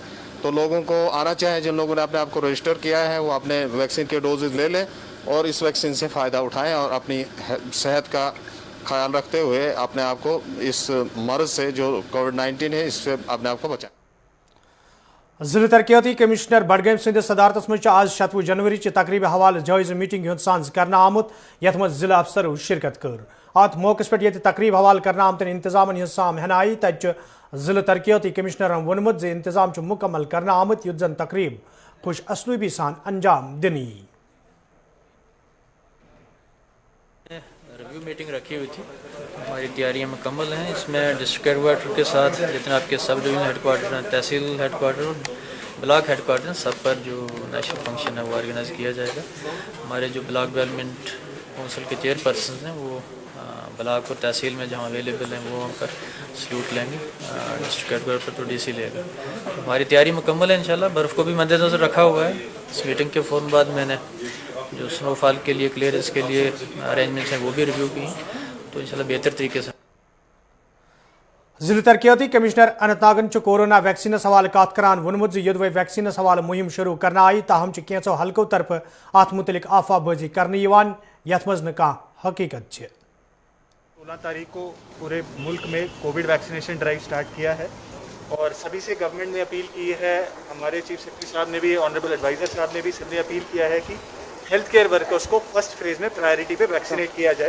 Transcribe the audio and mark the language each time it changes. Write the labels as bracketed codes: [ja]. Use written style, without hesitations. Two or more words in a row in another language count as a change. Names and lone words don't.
[ur] تو لوگوں کو آنا چاہے جن لوگوں نے اپنے آپ کو رجسٹر کیا ہے وہ اپنے ویکسین کے ڈوزز لے لیں اور اس ویکسین سے فائدہ اٹھائیں اور اپنی صحت کا خیال رکھتے ہوئے اپنے آپ کو اس مرض سے جو کووڈ-19 ہے اس سے اپنے آپ کو بچائیں. [ks] ضلع ترقیاتی کمشنر بڈگام سندس صدارتس مز آج 16 جنوری چہ تقریب حوالہ جائزہ میٹنگ ہند سانز کرنا آمت یت مز ضلع افسرو شرکت کر ات موقع پہ یہ تقریب حوالہ کرنا آمتن انتظام ہز سام ہن آئی تت ضلع ترقیاتی کمشنرن وونمت زِ انتظام مکمل کرنا آمت یت زن تقریب خوش اسلوبی سان انجام دنی. [en] review meeting [ur] رکھی ہوئی تھی، ہماری تیاریاں مکمل ہیں. اس میں [en] district headquarter [ur] کے ساتھ جتنے آپ کے [en] sub division headquarter [ur] ہیں، تحصیل [en] headquarter [ur] اور [en] block headquarter [ur] ہیں، سب پر جو [en] national function [ur] ہے وہ آرگنائز کیا جائے گا. ہمارے جو [en] block development council [ur] کے [en] chair persons [ur] ہیں وہ بلاک اور تحصیل میں جہاں اویلیبل ہیں وہ ہم پر سلوٹ لیں گے. [en] district headquarter [ur] پر تو ڈی سی لے گا. ہماری تیاری مکمل ہے انشاءاللہ. برف کو بھی مد نظر رکھا ہوا ہے. اس میٹنگ کے فوراً بعد میں نے جو [en] snow fall [ur] کے لیے کلیئرنس کے لیے ارینجمنٹس ہیں وہ بھی ریویو کی ہیں، تو انشاءاللہ بہتر طریقے سے. [ks] ضلع ترقیاتی کمشنر اننت ناگن کورونا ویکسینس حوالہ کت کران وونمت یدوے ویکسینس حوالہ مہم شروع کرنا آئی تاہم کینچو حلقوں طرف ات متعلق آفا بازی کرنے یت مز نہ حقیقت. [ur] 16 تاریخ کو پورے ملک میں [en] Covid vaccination drive start [ur] کیا ہے اور سبھی سے گورنمنٹ نے اپیل کی ہے، ہمارے [en] chief secretary [ur] صاحب نے بھی، [en] honourable advisor [ur] صاحب نے بھی، سب نے اپیل کیا ہے کہ [en] health care workers [ur] کو [en] first phase [ur] میں پرائرٹی پہ ویکسینیٹ کیا جائے.